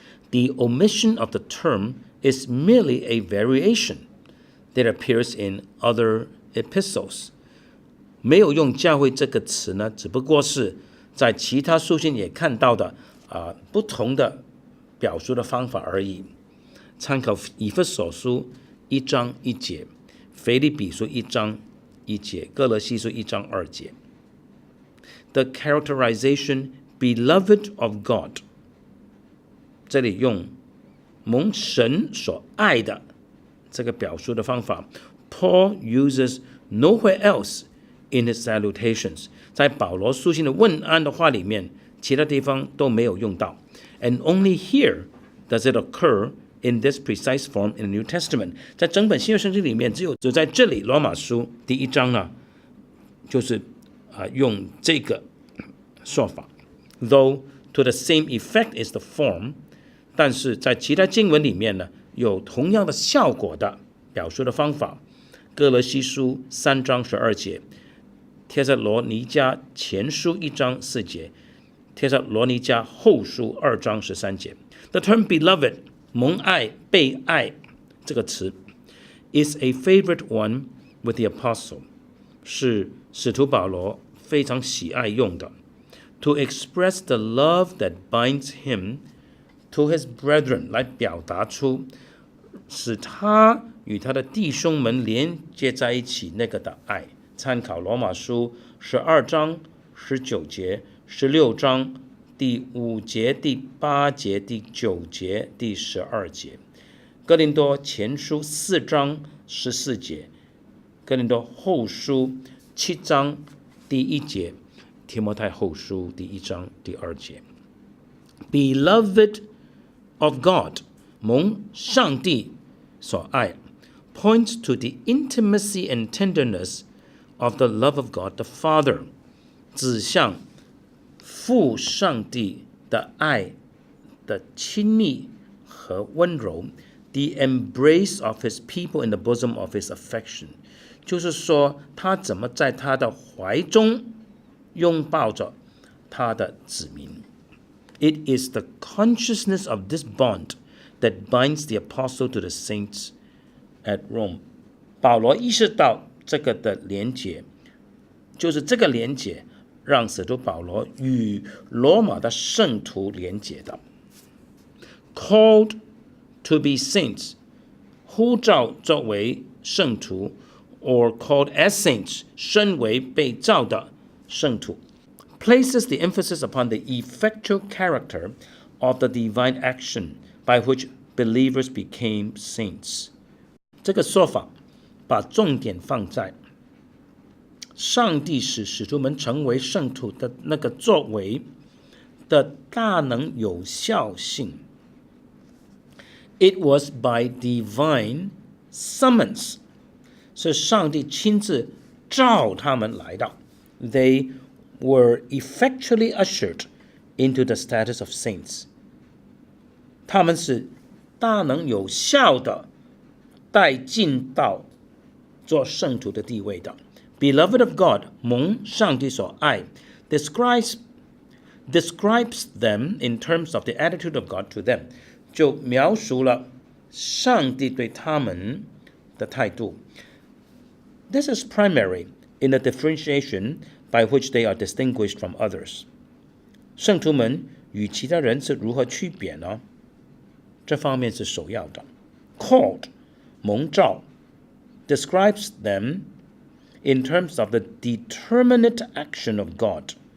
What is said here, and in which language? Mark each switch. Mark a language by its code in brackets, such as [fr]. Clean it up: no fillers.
[en] The omission of the term is merely a variation that appears in other epistles. [zh] 没有用教会这个词呢，只不过是在其他书信也看到的不同的表述的方法而已。参考以弗所书1章1节、腓立比书1章1节、歌罗西书1章2节。 [en] The characterization beloved of God, [zh] 这里用蒙神所爱的这个表述的方法 [en] Paul uses nowhere else in his salutations. [zh] 在保罗书信的问安的话里面，其他地方都没有用到。 [en] And only here does it occur in this precise form in the New Testament. [zh] 在整本新约圣经里面，只有在这里罗马书第1章呢，就是用这个说法。 [en] Though to the same effect is the form, [zh] 但是在其他经文里面呢，有同样的效果的表述的方法。歌罗西书3章12节，帖撒罗尼迦前书1章4节，帖撒罗尼迦后书2章13节。 [en] The term beloved, [zh] 蒙爱、被爱这个词 [en] is a favorite one with the apostle, [zh] 是使徒保罗非常喜爱用的。 [en] To express the love that binds him to his brethren, [zh] 来表达出使他与他的弟兄们连接在一起那个的爱。参考罗马书12章19节、16章第5节、第8节、第9节、第12节。哥林多前书4章14节，哥林多后书7章第1节，提摩太后书第1章第2节。 [en] Beloved of God, [zh] 蒙上帝所爱 [en] points to the intimacy and tenderness of the love of God the Father, [zh] 指向父上帝的爱的亲密和温柔。 [en] The embrace of his people in the bosom of his affection, [zh] 就是说他怎么在他的怀中拥抱着他的子民。 [en] It is the consciousness of this bond that binds the apostle to the saints at Rome。 [zh] 保罗意识到这个的连结，就是这个连结让使徒保罗与罗马的圣徒连结的。 [en] Called to be saints， [zh] 呼召作为圣徒 [en] or called as saints， [zh] 身为被召的圣徒 [en] places the emphasis upon the effectual character of the divine action by which believers became saints。 [zh] 这个说法把重点放在上帝使使徒们成为圣徒的那个作为的大能有效性。 [en] It was by divine summons， [zh] 是上帝亲自召他们来的。 [en] They were effectually ushered into the status of saints， [zh] 他们是大能有效的带进到做圣徒的地位的。 [en] Beloved of God， [zh] 蒙上帝所爱 [en] describes them in terms of the attitude of God to them， [zh] 就描述了上帝对他们的态度。 [en] This is primary in the differentiation by which they are distinguished from others。 [zh] 圣徒们与其他人是如何区别呢？这方面是首要的。 [en] Called， 蒙召 describes them in terms of the determinate action of God。